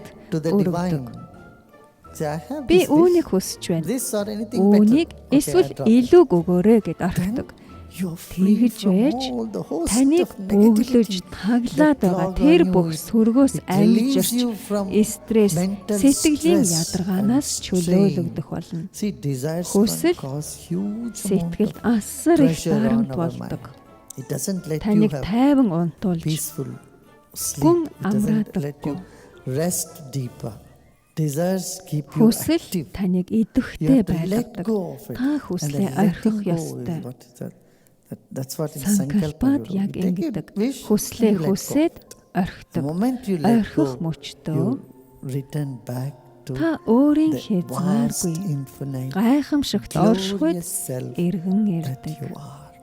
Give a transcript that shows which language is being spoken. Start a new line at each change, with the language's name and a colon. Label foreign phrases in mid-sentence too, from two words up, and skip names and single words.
English: to the
Mongolian: өргөдөг.
English: divine. Say, I have
Mongolian: Би
English: this
Mongolian: үүнийг
English: wish,
Mongolian: хүсэж байна.
English: this or anything better.
Mongolian: Үүнийг
English: Okay,
Mongolian: эсвэл
English: I drop it.
Mongolian: илүү өгөөрэй гэд орхидог.
English: You're free
Mongolian: Тэгж
English: from
Mongolian: байж
English: all the host
Mongolian: таныг
English: of negativity
Mongolian: бөглөж таглаад
English: that
Mongolian: байгаа
English: clog
Mongolian: тэр
English: on
Mongolian: бүх
English: you.
Mongolian: сүргөөс
English: It relieves
Mongolian: ангижирч
English: you from
Mongolian: стресс,
English: mental
Mongolian: сэтгэлийн
English: stress
Mongolian: ядаргаанаас
English: and
Mongolian: чөлөөлөгдөх болно.
English: See, desires
Mongolian: Хүсэл
English: can cause huge amount
Mongolian: Сэтгэлд
English: of
Mongolian: асар их
English: pressure on
Mongolian: дарамт
English: our
Mongolian: болдог.
English: mind. It doesn't let you
Mongolian: Таныг
English: have
Mongolian: тайван унтуулж
English: peaceful
Mongolian: гүн
English: sleep. It doesn't let
Mongolian: амраадаггүй.
English: you rest deeper. Desires keep you
Mongolian: Хүсэл
English: active.
Mongolian: таныг
English: You
Mongolian: идэвхтэй
English: have to let
Mongolian: байлгадаг.
English: go of it.
Mongolian: Та
English: And
Mongolian: хүслээ
English: the letting
Mongolian: орхих
English: go
Mongolian: ёстой.
English: is what is that? That's what in Sankalpa
Mongolian: Санкальпад
English: you
Mongolian: яг
English: do. You take a
Mongolian: ингэдэг.
English: wish
Mongolian: Хүслээ
English: and you let go.
Mongolian: хүсээд
English: The
Mongolian: орхидог.
English: moment you let
Mongolian: Орхих
English: go,
Mongolian: мөчтөө
English: you return back to
Mongolian: та өөрийн
English: the vast,
Mongolian: хязгааргүй
English: infinite,
Mongolian: гайхамшигт
English: glorious
Mongolian: оршихуйд
English: self
Mongolian: эргэн
English: that
Mongolian: ирдэг.
English: you are.